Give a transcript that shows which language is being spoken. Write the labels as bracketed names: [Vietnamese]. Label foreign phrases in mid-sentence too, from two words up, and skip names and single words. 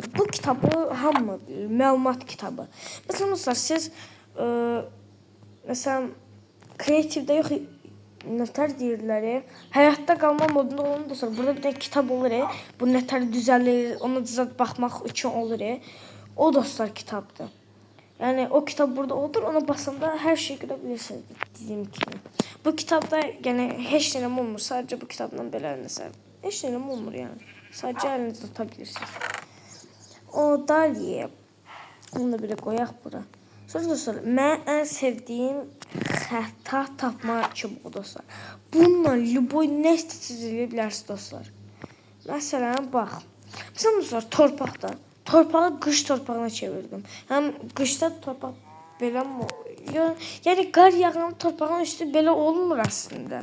[Azerbaijani] Bu kitabı hamı bilir. Məlumat kitabı. Mesela dostlar siz mesela kreativdə yox nətər deyirlər, həyatda qalma modunda olan dostlar. Burada [Turkish] bir tane kitap [Azerbaijani] olur. Bu nətər düzəlir, ona baxmaq üçün olur. O dostlar kitabdır. [Turkish] Yani o kitap burada olur, ona basanda her şeyi görebilirsiniz dediğim gibi. Bu kitapta yani hiç deneme olmur. Sadece bu kitaptan belə mesela. Hiç deneme olmur yani. Sadece elinizde tutabilirsiniz. [Azerbaijani] O Daliye. Onu da belə qoyaq bura. Sonra dostlar, mən [Turkish] en sevdiğim [Azerbaijani] xəta tapma çubuğu dostlar. Bununla Luboy nə istəyirsiniz eləyə bilərsiniz dostlar. Məsələn, bax. Məsələn dostlar, torpaqda. Torpağı qış torpağına çevirdim. Hem qışda torpaq belə yani qar yağan torpağın üstü belə olmur aslında.